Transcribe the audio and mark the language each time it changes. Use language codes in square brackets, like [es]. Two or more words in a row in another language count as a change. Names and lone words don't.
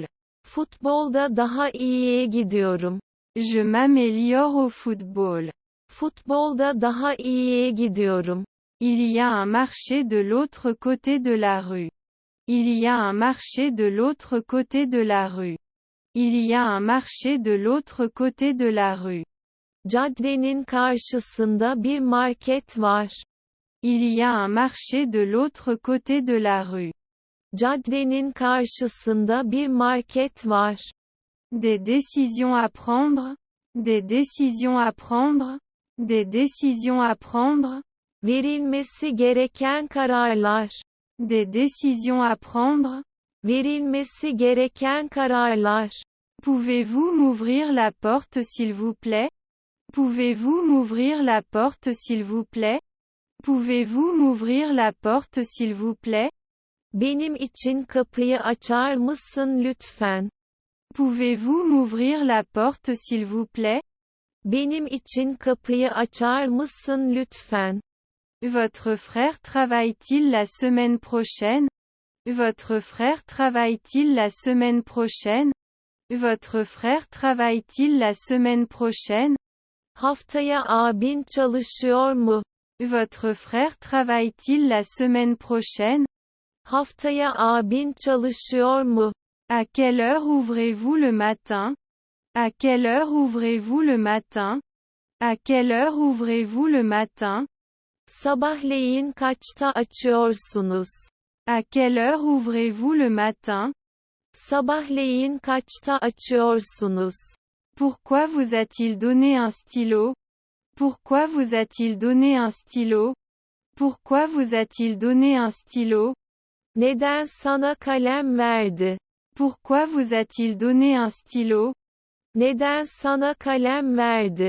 [tr] Futbolda daha iyiye gidiyorum. [fr] Je m'améliore au football. [tr] Futbolda daha iyiye gidiyorum. [fr] Il y a un marché de l'autre côté de la rue. Il y a un marché de l'autre côté de la rue. Il y a un marché de l'autre côté de la rue. [tr] Caddenin karşısında bir market var. [fr] Il y a un marché de l'autre côté de la rue. [tr] Caddenin karşısında bir market var. [fr] Des décisions à prendre. Des décisions à prendre. Des décisions à prendre. [tr] Verilmesi gereken kararlar. [fr] Des décisions à prendre. [tr] Verilmesi gereken kararlar. [fr] Pouvez-vous m'ouvrir la porte s'il vous plaît? Pouvez-vous m'ouvrir la porte s'il vous plaît? Pouvez-vous m'ouvrir la porte s'il vous plaît? [tr] Benim için kapıyı açar mısın lütfen? [fr] Pouvez-vous m'ouvrir la porte s'il vous plaît? [tr] Benim için kapıyı açar mısın lütfen? [fr] Votre frère travaille-t-il la semaine prochaine? Votre frère travaille-t-il la semaine prochaine? Votre frère travaille-t-il la semaine prochaine? [tr] Haftaya abin çalışıyor mu? [fr] Votre frère travaille-t-il la semaine prochaine? [tr] Haftaya abin çalışıyor mu? [fr] À quelle heure ouvrez-vous le matin? À quelle heure ouvrez-vous le matin? À quelle heure ouvrez-vous le matin? [tr] Sabahleyin kaçta açıyorsunuz? [fr] À quelle heure ouvrez-vous le matin? [tr] Sabahleyin kaçta açıyorsunuz? [fr] Pourquoi vous a-t-il donné un stylo? Pourquoi vous a-t-il donné un stylo? Pourquoi vous a-t-il donné un stylo? [tr] Neden sana kalem verdi? [fr] Pourquoi vous a-t-il donné un stylo? [tr] Neden sana kalem verdi?